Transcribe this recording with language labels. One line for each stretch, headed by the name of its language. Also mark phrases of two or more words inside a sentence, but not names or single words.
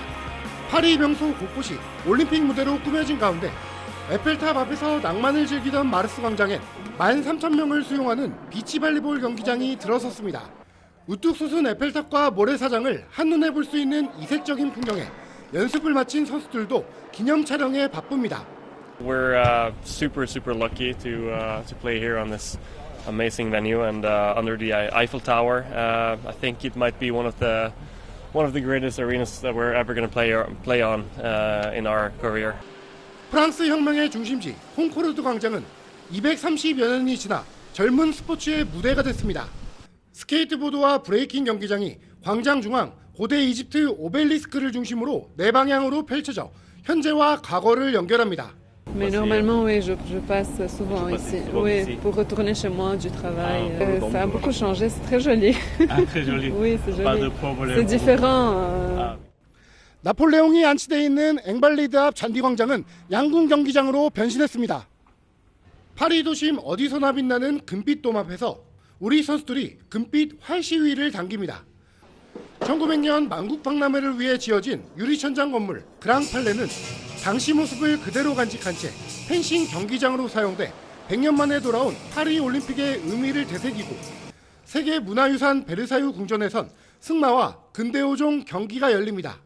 Korean: 파리 명소 곳곳이 올림픽 무대로 꾸며진 가운데 에펠탑 앞에서 낭만을 즐기던 마르스 광장엔 13,000명을 수용하는 비치발리볼 경기장이 들어섰습니다. 우뚝 솟은 에펠탑과 모래사장을 한눈에 볼 수 있는 이색적인 풍경에 연습을 마친 선수들도 기념 촬영에 바쁩니다.
English: We're super lucky to play here on this amazing venue and under the Eiffel Tower. I think it might be one of the greatest arenas that we're ever going to play on in our career.
Korean: 프랑스 혁명의 중심지 콩코르드 광장은 230여 년이 지나 젊은 스포츠의 무대가 됐습니다. 스케이트보드와 브레이킹 경기장이 광장 중앙 고대 이집트 오벨리스크를 중심으로 4방향으로 펼쳐져 현재와 과거를 연결합니다.
French: Mais normalement, oui, je passe souvent ici. Oui, pour retourner chez moi du travail. Ça a beaucoup changé, c'est très joli. Ah, très joli. Oui, c'est joli. Pas de problème. C'est différent.
Korean: 나폴레옹이 안치돼 있는 앵발리드 앞 잔디광장은 양궁 경기장으로 변신했습니다. 파리 도심 어디서나 빛나는 금빛 돔 앞에서 우리 선수들이 금빛 활시위를 당깁니다. 1900년 만국박람회를 위해 지어진 유리천장 건물 그랑팔레는 당시 모습을 그대로 간직한 채 펜싱 경기장으로 사용돼 100년 만에 돌아온 파리 올림픽의 의미를 되새기고 세계문화유산 베르사유 궁전에선 승마와 근대오종 경기가 열립니다.